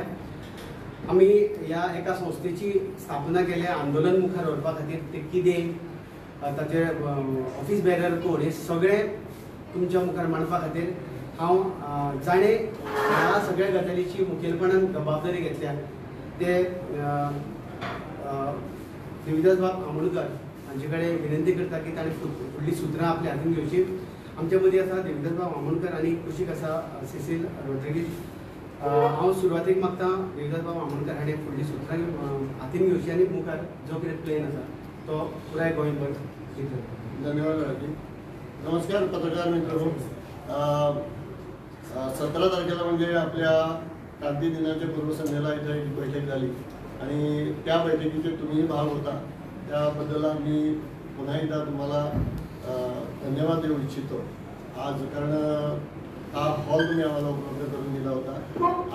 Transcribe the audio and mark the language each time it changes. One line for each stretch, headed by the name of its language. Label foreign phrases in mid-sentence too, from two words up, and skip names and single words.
Konkani: आमी ह्या एका संस्थेची स्थापना केल्या आंदोलन मुखार व्हरपा खातीर, ते कितें ताचे ऑफिस बॅरर कोण हे सगळे तुमच्या मुखार मांडपा खातीर हांव जाणें ह्या सगळ्या गजालीची मुखेलपणान जबाबदारी घेतल्या ते देविदास बाब आमोणकर हांचे कडेन विनंती करता की ताणें फुडलीं सुत्रां आपल्या हातीन घेवची। आमच्या मदीं आसा देविदास बाब आमोणकर आनी कुशीक आसा सिसील रोड्रिगीज। हांव सुरवातेक मागता देविदास बाब आमोणकर हाणें फुडलीं सुत्रां हातीन घेवची आनी मुखार जो कितें प्लॅन आसा तो पुराय गोंयभर धन्यवाद राजी।
Marathi: नमस्कार पत्रकार मित्रांनो, 17 तारखेला म्हणजे आपल्या क्रांती दिनाच्या पूर्वसंध्येला इथे एक बैठक झाली आणि त्या बैठकीचे तुम्हीही भाग होता, त्याबद्दल आम्ही पुन्हा एकदा तुम्हाला धन्यवाद देऊ इच्छितो आज, कारण हा हॉल तुम्ही आम्हाला उपलब्ध करून दिला होता।